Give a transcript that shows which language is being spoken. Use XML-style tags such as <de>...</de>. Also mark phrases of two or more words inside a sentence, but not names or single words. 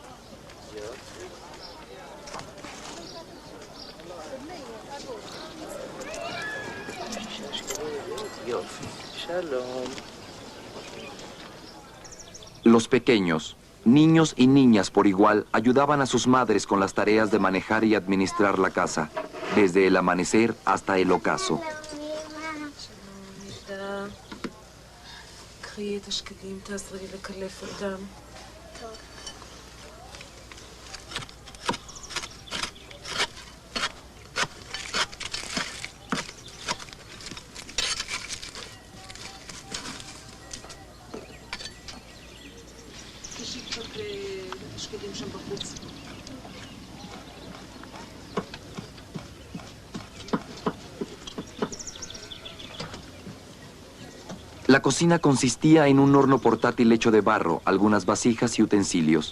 <es>Los pequeños, niños y niñas por igual, ayudaban a sus madres con las tareas de manejar y administrar la casa, desde el amanecer hasta el ocaso.</es> <he>קחי את השקדים, תעזרי לקלף אותם. טוב. תשאי קצת שקדים שם בחוץ.</he> <es>La cocina consistía en un horno portátil hecho de barro, algunas vasijas y utensilios.</es>